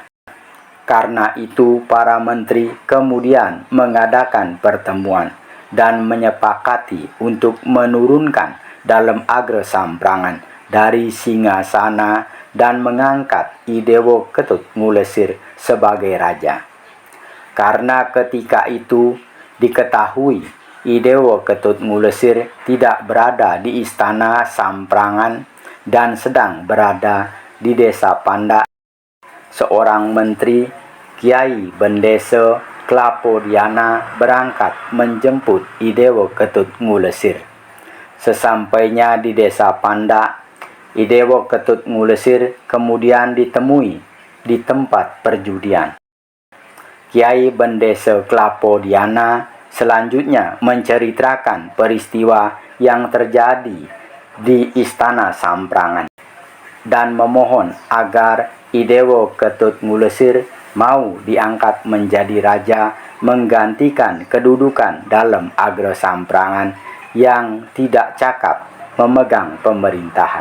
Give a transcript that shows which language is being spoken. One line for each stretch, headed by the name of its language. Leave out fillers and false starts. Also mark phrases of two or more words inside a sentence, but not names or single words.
Indonesian: Karena itu para menteri kemudian mengadakan pertemuan dan menyepakati untuk menurunkan Dalem Agre Samprangan dari singgasana dan mengangkat Idewo Ketut Ngulesir sebagai raja. Karena ketika itu diketahui Idewo Ketut Ngulesir tidak berada di istana Samprangan dan sedang berada di desa Panda, seorang menteri, Kiai Bendese Klapodiana, berangkat menjemput Idewo Ketut Ngulesir. Sesampainya di desa Panda, Idewo Ketut Ngulesir kemudian ditemui di tempat perjudian. Kiai Bendese Klapodiana selanjutnya menceritakan peristiwa yang terjadi di Istana Samprangan dan memohon agar Idewo Ketut Ngulesir mau diangkat menjadi raja menggantikan kedudukan dalam Agro Samprangan yang tidak cakap memegang pemerintahan.